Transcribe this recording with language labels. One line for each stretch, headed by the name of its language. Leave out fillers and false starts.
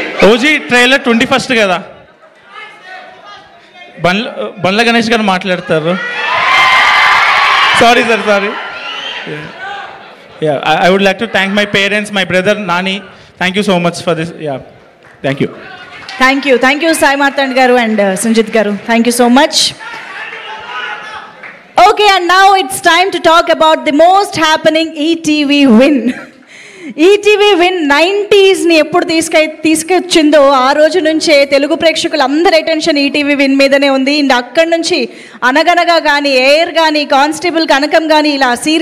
Telugu: OG trailer 21st కదా, బండ్ల గణేష్ గారు మాట్లాడతారు. Sorry sir, sorry.
English: I would like to thank my parents, my brother Nani. Thank you so much for this. Yeah, thank you. Thank you Sai Martand garu and Sanjit garu. Thank you so much. Okay, and now it's time to talk about the most happening ETV win.
Telugu: ETV win 90sని ఎప్పుడు తీసుకొచ్చిందో ఆ రోజు నుంచే Telugu ప్రేక్షకులందరి attention ETV win మీదనే ఉంది. And అక్కడి నుంచి అనగనగా కానీ, ఎయిర్ కానీ, కానిస్టేబుల్ కనకం కానీ ఇలా సిరీస్